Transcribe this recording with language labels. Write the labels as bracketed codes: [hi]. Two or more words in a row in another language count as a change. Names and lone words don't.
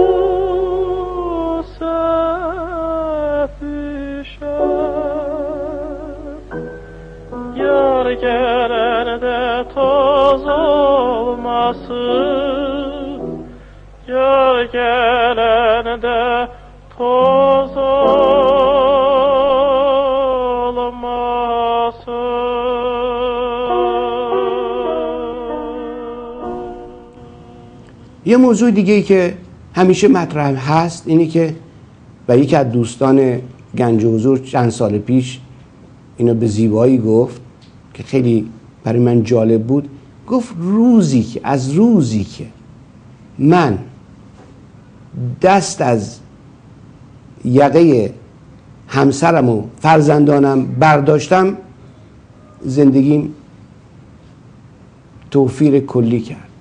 [az] yar gelende toz olmasın, yar gelende toz olmasın. [fa] یه موضوع دیگه‌ای که همیشه مطرح هست اینه که و یکی از دوستان گنج حضور چند سال پیش اینو به زیبایی گفت که خیلی برای من جالب بود. گفت از روزی که من دست از یقه همسرم و فرزندانم برداشتم، زندگیم توفیر کلی کرد.